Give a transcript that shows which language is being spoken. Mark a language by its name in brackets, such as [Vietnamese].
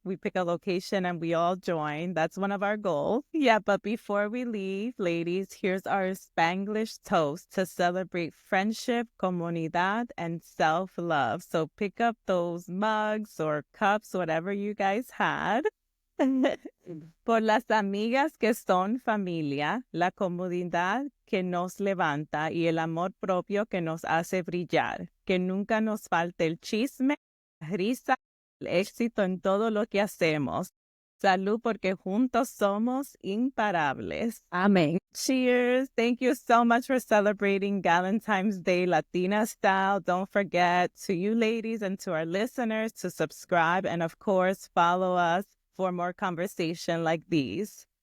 [English] We pick a location and we all join. That's one of our goals. Yeah, but before we leave, ladies, here's our Spanglish toast to celebrate friendship, comunidad, and self-love. So pick up those mugs or cups, whatever you guys had. [Spanish] Por las amigas que son familia, la comodidad que nos levanta y el amor propio que nos hace brillar. Que nunca nos falte el chisme, la risa, el éxito en todo lo que hacemos. Salud porque juntos somos imparables. [English] Amen. Cheers. Thank you so much for celebrating Galentine's Day Latina style. Don't forget to you ladies and to our listeners to subscribe and of course follow us for more conversation like these.